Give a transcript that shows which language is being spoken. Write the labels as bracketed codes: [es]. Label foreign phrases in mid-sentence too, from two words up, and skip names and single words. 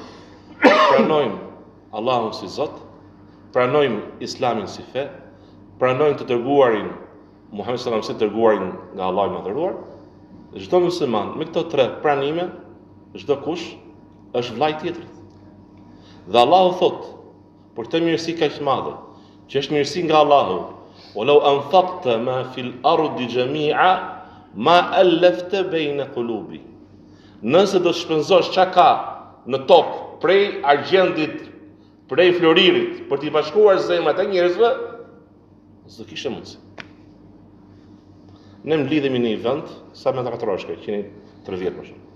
[sq] Pranojmë Allahun si Zot, pranojmë Islamin si fe, pranojmë të dërguarin Muhammed [ar] صلى الله عليه وسلم [sq] si dërguarin nga Allahu i Madhëruar. Çdo musliman me këto tre pranime, çdo kush është vllai tjetrit. Dhe Allahu thot, për të mirësi kaq të madhe, që është mirësi nga Allahu, [ar] "ولو أنفقت ما في الأرض جميعا ما ألفت بين قلوبهم." [sq] Nëse do të shpenzosh çka ka në tokë prej argjendit, prej floririt, për t'i bashkuar zemrat e njerëzve, s'do kishte mundësi. Ne mblidhemi në një vend, sa me të katroshke, 130 më shumë.